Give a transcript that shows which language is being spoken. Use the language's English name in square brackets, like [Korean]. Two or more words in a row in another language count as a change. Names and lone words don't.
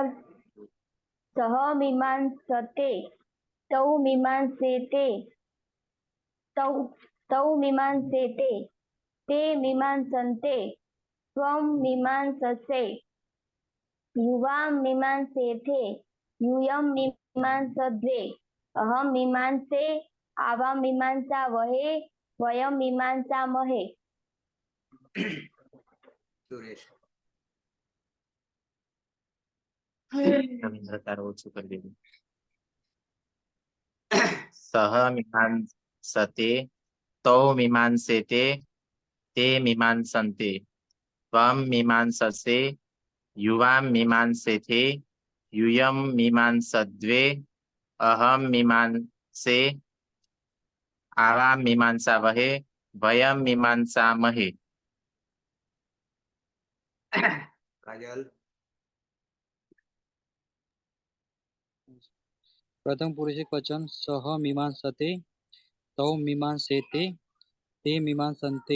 [Sanskrit] સહ મીમાંસતે તૌ મીમાંસેતે તૌ મીમાંસેતે તે મીમાંસન્તે ત્વં મીમાંસસે યુવાં મીમાંસેથે यूयं मीमांसद्वे अहं मीमांसे आवां मीमांसावहे वयं मीमांसामहे. सुरेश [Gujarati] રવિન્દ્ર તારો ઓછું કરી દીધું. [Sanskrit] સહ મીમાંસતે તૌ મીમાંસેતે તે મીમાંસન્તે ત્વં મીમાંસસે યુવાં મીમાંસેથે यूयं मीमांसद्वे अहं मीमांसे आवां मीमांसावहे वयं मीमांसामहे. काजल प्रथम पुरुष एक वचन सह मीमांसते तौ मीमांसेते ते मीमांसन्ते.